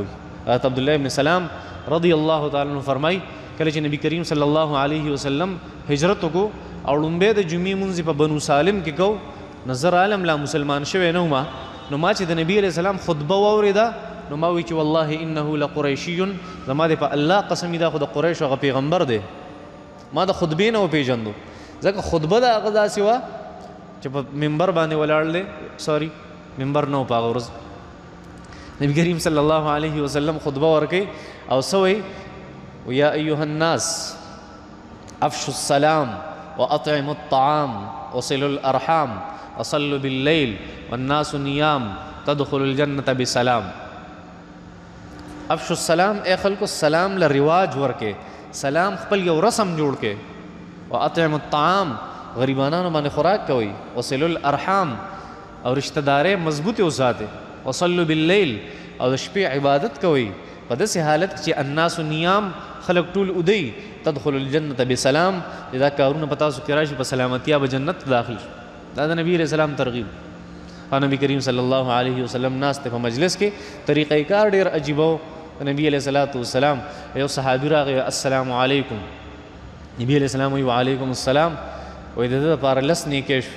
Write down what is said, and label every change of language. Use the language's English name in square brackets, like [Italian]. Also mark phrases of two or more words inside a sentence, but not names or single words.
[Pashto] حضرت عبدالله ابن سلام [Arabic] رضی الله تعالی عنہ [Pashto] فرمای کله چې نبی کریم [Arabic] صلی الله علیه وسلم [Pashto] هجرت وکړو او لومبه د جمعې مونځ په بنو سالم کې کو، نظر عالم لا مسلمان شوی نه ما، نو ما چې د نبی [Arabic] علیہ السلام [Pashto] خطبه واوریده نو ما وی چې [Arabic] والله انه لقریشی، [Pashto] زما د په الله قسم دا خو د قریش هغه پیغمبر دی. ما د خطبې نه وپېژندو، ځکه خطبه د هغه داسې وه چې په منبر باندې ولاړ دی، سوري منبر نه و په هغه ورځ. نبی کریم [Arabic] صلی الله علیه وسلم [Pashto] خطبه ورکوي او څه وایي؟ [Arabic] یا ایها الناس افشوا السلام واطعموا الطعام وصلوا الارحام وصلوا باللیل والناس نیام تدخلوا الجنة بسلام. افشوا السلام، [Pashto] اے خلکو سلام له رواج ورکې، سلام خپل یو رسم جوړ کې. [Arabic] واطعموا الطعام، [Pashto] غریبانانو باندې خوراک کوي. [Arabic] وصلوا الارحام، [Pashto] او رشتہ دارې مضبوطې وساتئ. [Arabic] وصلوا باللیل، [Pashto] او د شپې عبادت کوي په داسې حالت کې چې [Arabic] الناس نیام، [Pashto] خلق ټول ادی. [Arabic] تدخلوا الجنة بسلام، [Pashto] دا کارونه په تاسو کې راشي په سلامتیا به جنت داخل شي. دا د نبی [Arabic] علیہ السلام [Pashto] ترغیب. او نبی کریم [Arabic] صلی الله علیه وسلم [Pashto] ناست په مجلس کې طریقې کار ډېر عجیبه و. نبی [Arabic] علیہ السلام [Pashto] یو صحابي راغی، [Arabic] السلام علیکم. [Pashto] نبی [Arabic] علیہ السلام [Pashto] وی [Arabic] وعلیکم السلام [Pashto] وی د ده دپاره لس نیکۍ شو.